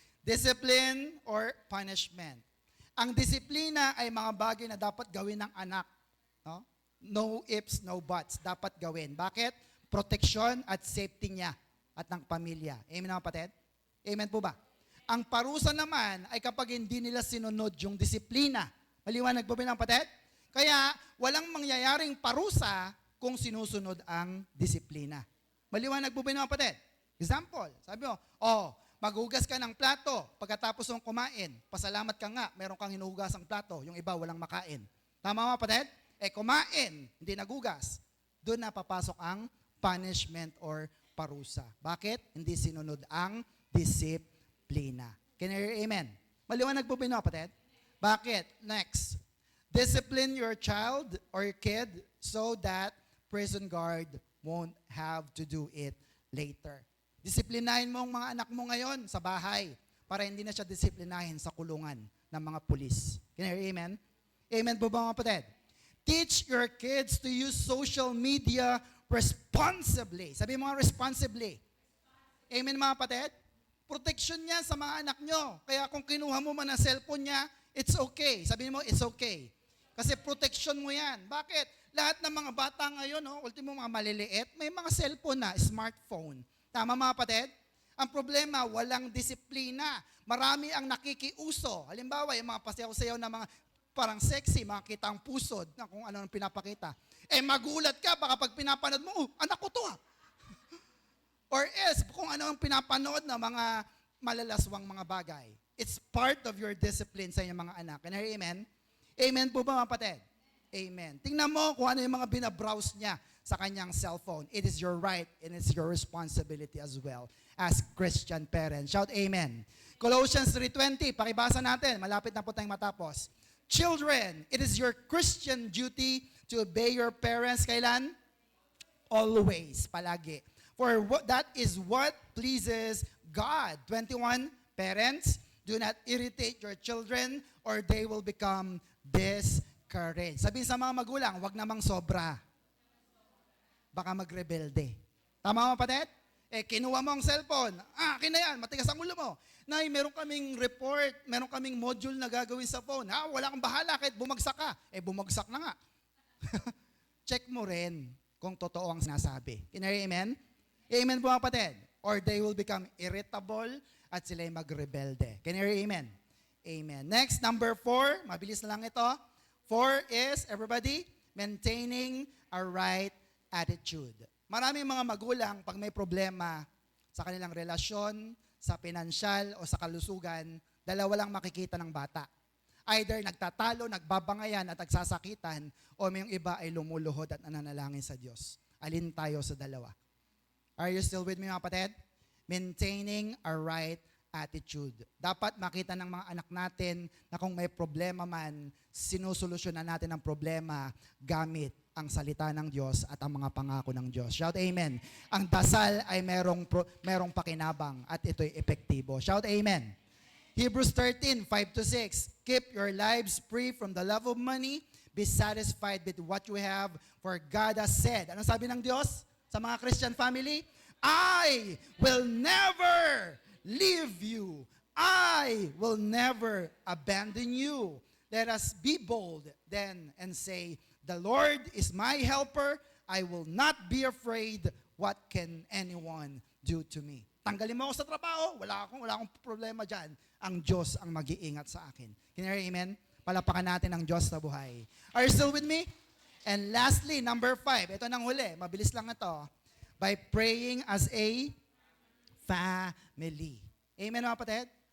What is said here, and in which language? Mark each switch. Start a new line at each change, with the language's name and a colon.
English: Discipline or punishment.
Filipino: Ang disiplina ay mga bagay na dapat gawin ng anak.
English: No? No ifs, no buts.
Filipino: Dapat gawin. Bakit? Protection at safety niya at ng pamilya. Amen mga kapatid? Amen po ba? Ang parusa naman ay kapag hindi nila sinunod yung disiplina. Maliwanag po ba mga kapatid? Kaya walang mangyayaring parusa kung sinusunod ang disiplina. Maliwanag po ba mga kapatid? Example, sabi mo, maghugas ka ng plato pagkatapos mong kumain. Pasalamat ka nga, meron kang hinuhugas ang plato, yung iba walang makain. Tama mga kapatid? Kumain, hindi nagugas. Doon na papasok ang punishment or parusa. Bakit? Hindi sinunod ang disiplina.
English: Can you hear amen?
Filipino: Maliwanag po ba mga kapatid? Bakit? Next.
English: Discipline your child or your kid so that prison guard won't have to do it later.
Filipino: Disiplinahin mo ang mga anak mo ngayon sa bahay para hindi na siya disiplinahin sa kulungan ng mga pulis.
English: Can you hear amen?
Filipino: Amen po ba mga kapatid?
English: Teach your kids to use social media responsibly.
Filipino: Sabi mo nga responsibly. Amen mga kapatid? Protection niya sa mga anak nyo. Kaya kung kinuha mo man ang cellphone niya,
English: it's okay.
Filipino: Sabi mo, it's okay. Kasi protection mo yan. Bakit? Lahat ng mga bata ngayon, ultimo mga maliliit, may mga cellphone na, smartphone. Tama mga kapatid? Ang problema, walang disiplina. Marami ang nakikiuso. Halimbawa, yung mga pasayaw-sayaw na mga parang sexy, makita ang pusod na kung ano ang pinapakita. Magulat ka, baka pag pinapanood mo, anak ko to Or else, kung ano ang pinapanood na mga malalaswang mga bagay.
English: It's part of your discipline
Filipino: sa inyong mga anak.
English: Can I hear amen?
Filipino: Amen po ba mga kapatid?
English: Amen.
Filipino: Tingnan mo kung ano yung mga binabrowse niya sa kanyang cellphone.
English: It is your right and it's your responsibility as well as Christian parents. Shout amen.
Filipino: Colossians 3:20, pakibasa natin. Malapit na po tayong matapos.
English: Children, it is your Christian duty to obey your parents.
Filipino: Kailan?
English: Always, palagi. For that is what pleases God. 21, parents, do not irritate your children or they will become discouraged.
Filipino: Sabihin sa mga magulang, wag namang sobra. Baka magrebelde. Tama mga kapatid? Kinuha mo ang cellphone. Akin na yan, matigas ang ulo mo. Nay, meron kaming report, meron kaming module na gagawin sa phone. Wala kang bahala kahit bumagsak ka. Bumagsak na nga. Check mo rin kung totoo ang sinasabi.
English: Can you hear amen?
Filipino: Amen po mga kapatid.
English: Or they will become irritable
Filipino: at sila'y magrebelde.
English: Can you hear amen? Amen. Next, number 4.
Filipino: Mabilis na lang ito.
English: 4 is, everybody, maintaining a right attitude.
Filipino: Maraming mga magulang, pag may problema sa kanilang relasyon, sa pinansyal, o sa kalusugan, dalawa lang makikita ng bata. Either nagtatalo, nagbabangayan at nagsasakitan, o may yung iba ay lumuluhod at nananalangin sa Diyos. Alin tayo sa dalawa?
English: Are you still with me
Filipino: mga kapatid?
English: Maintaining a right attitude.
Filipino: Dapat makita ng mga anak natin na kung may problema man, sinusolusyonan natin ang problema gamit ang salita ng Diyos at ang mga pangako ng Diyos.
English: Shout amen.
Filipino: Ang dasal ay merong pakinabang at ito'y epektibo.
English: Shout amen. Hebrews 13:5-6. Keep your lives free from the love of money. Be satisfied with what you have, for God has said.
Filipino: Anong sabi ng Diyos sa mga Christian family?
English: I will never leave you. I will never abandon you. Let us be bold then and say, the Lord is my helper. I will not be afraid. What can anyone do to me?
Filipino: Tanggalin mo ako sa trabaho. Wala akong problema dyan. Ang Diyos ang mag-iingat sa akin.
English: Can you hear amen?
Filipino: Palapakan natin ang Diyos sa buhay.
English: Are you still with me? And lastly, number 5.
Filipino: Ito nang huli. Mabilis lang ito.
English: By praying as a family.
Filipino: Amen mga kapatid?